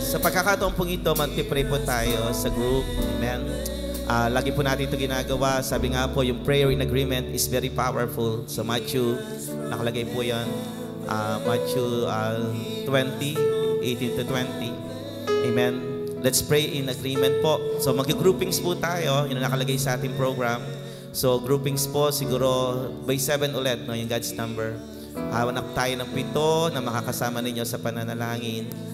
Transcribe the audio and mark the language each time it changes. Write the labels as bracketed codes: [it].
[tl] Sa pagkakataon pong ito, magpipray po tayo sa group. Amen. Lagi po natin ito ginagawa. Sabi nga po, yung [en] prayer in agreement is very powerful. [tl] So Matthew, nakalagay po yan. [en] Matthew 20, 18 to 20. Amen. Let's pray in agreement po. [tl] So mag-groupings po tayo. Yun ang nakalagay sa ating program. So groupings po, siguro by 7 ulit, no, yung God's number. Hawanap tayo ng 7 na makakasama ninyo sa pananalangin.